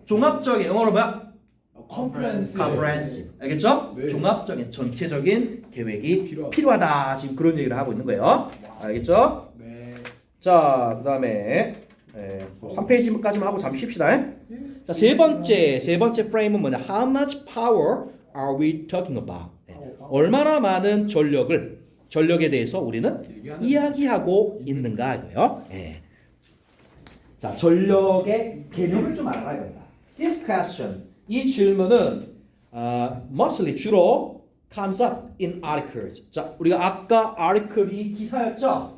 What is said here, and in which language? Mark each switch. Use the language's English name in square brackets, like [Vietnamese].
[Korean] 종합적인 영어로 뭐야? comprehensive. 알겠죠? 네. 종합적인 전체적인 계획이 필요하다. 필요하다. 지금 그런 얘기를 하고 있는 거예요. 알겠죠? 네. 자, 그다음에 3페이지까지만 하고 잠시 쉽시다. 자, 세 번째 프레임은 뭐냐? [English] How much power are we talking about? [Korean] 얼마나 많은 전력에 대해서 우리는 이야기하고 있는가 이거예요. 자, 전력의 개념을 좀 알아라 이거다. [English] This question, [Korean] 이 질문은 [English] mostly [Korean] 주로 [English] comes up in articles. [Korean] 자, 우리가 아까 article이 기사였죠?